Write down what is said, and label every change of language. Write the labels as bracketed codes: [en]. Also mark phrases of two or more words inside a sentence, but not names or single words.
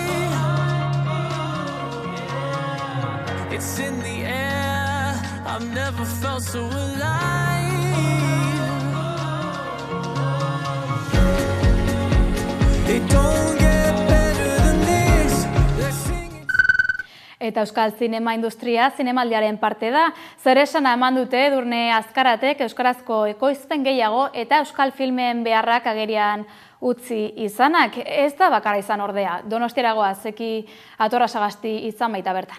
[en] It's in the air, I've never felt so alive. It don't get better than this. [eu] Eta euskal zinema industria zinemaldiaren parte da. Zer esana eman dute Edurne Azkaratek euskarazko ekoizpen gehiago eta euskal filmen beharrak agerian utzi izanak. Ez da bakarra izan ordea. Donostiaragoa Zeki Atorra Sagasti izan baita bertan.